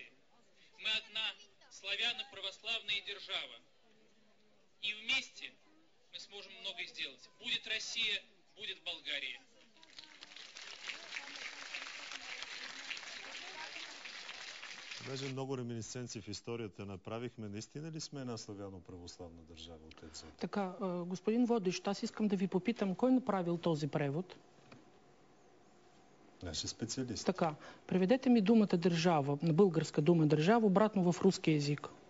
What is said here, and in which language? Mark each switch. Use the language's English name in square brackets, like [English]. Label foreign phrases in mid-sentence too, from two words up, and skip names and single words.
[Russian] Мы одна славяно-православная держава. И вместе мы сможем многое сделать. Будет Россия, будет Болгария. [Bulgarian] Даже много реминисценции в историята направихме. Наистина ли сме една славяно-православна държава, отец? Така, господин водещ, аз искам да ви попитам, кой направил този превод? Наши специалисти. Така, преведете ми думата държава, на българска дума държава, обратно в руски език.